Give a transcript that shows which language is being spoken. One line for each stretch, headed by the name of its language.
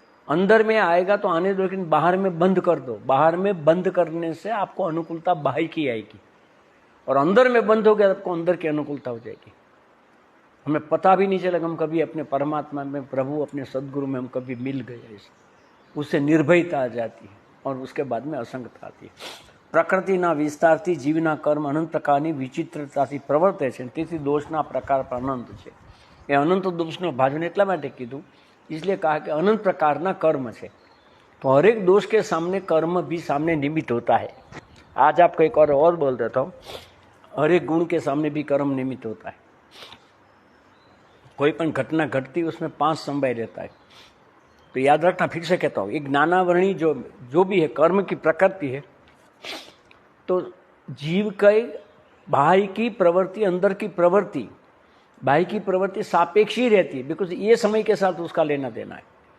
Hindi: अंदर में आएगा तो आने दो, लेकिन बाहर में बंद कर दो। बाहर में बंद करने से आपको अनुकूलता बाहर की आएगी, और अंदर में बंद हो गया आपको अंदर की अनुकूलता हो जाएगी। हमें पता भी नहीं चलेगा हम कभी अपने परमात्मा में, प्रभु अपने सदगुरु में हम कभी मिल गए। उससे निर्भयता आ जाती है, और उसके बाद में असंगता आती है।
Gujarati: પ્રકૃતિના વિસ્તારથી જીવના કર્મ અનંત પ્રકારની વિચિત્રતાથી પ્રવર્તે છે, તેથી દોષના પ્રકાર પણ અનંત છે। એ અનંત દોષનો ભાજન એટલા માટે કીધું,
Hindi: इसलिए कहा कि
Gujarati: अनंत प्रकारना कर्म છે।
Hindi: तो हर एक दोष के सामने कर्म भी सामने निमित्त होता है। आज आपको एक और बोल देता हूँ, हर एक गुण के सामने भी कर्म निमित्त होता है। कोई पण घटना घटती उसमें 5 समवाय रहता है। तो याद रखना, फिर से कहता हूँ, एक ज्ञानावरणी जो भी है कर्म की प्रकृति है, तो जीव की बाहर की प्रवृत्ति, अंदर की प्रवृत्ति, बाहर की प्रवृत्ति सापेक्ष ही रहती है, बिकॉज ये समय के साथ उसका लेना देना है।